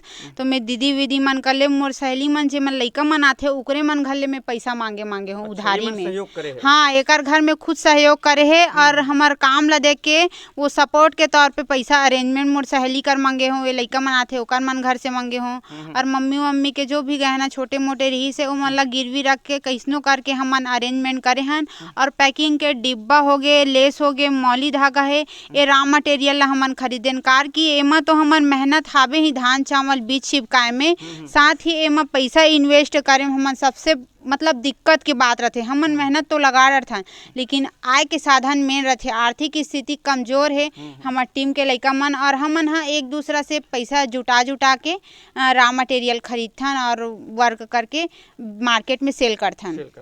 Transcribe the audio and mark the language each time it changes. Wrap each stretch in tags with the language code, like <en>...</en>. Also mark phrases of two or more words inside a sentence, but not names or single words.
<hne>तो मैं दीदी वीदी मन कर ले, मोर सहेली मन जे मन लइका मन आथे उकरे मन घर ले मैं पैसा मांगे हूँ उधारी में। हाँ, एकर घर में खुद सहयोग करे है और हमार काम ला देख के वो सपोर्ट के तौर पे पैसा अरेंजमेंट मोर सहेली कर मांगे हूँ, ये लइका मन आथे ओकर मन घर से मांगे हूँ और मम्मी के जो भी गहना छोटे मोटे रही से उमन ला गिरवी रख के कैसनो करके हमन अरेंजमेंट करे हन। और पैकिंग के डिब्बा हो गए, लेस हो गए, मौली धागा है, ये</hne> <en>raw material</en> <hne>ला हमन खरीदेन कार की। एमा तो हमन मेहनत हावे ही धान चावल बीज छिपकाए में, साथ ही एमा पैसा इन्वेस्ट करे हमन सबसे मतलब दिक्कत के बात रहते। हमन मेहनत तो लगा रहे लेकिन आय के साधन मेन रहते। आर्थिक स्थिति कमजोर है हमार टीम के लइका मन, और हमन हा एक दूसरा से पैसा जुटा के</hne> <en>raw material</en> <hne>खरीदथन और वर्क करके मार्केट में सेल करथन।</hne>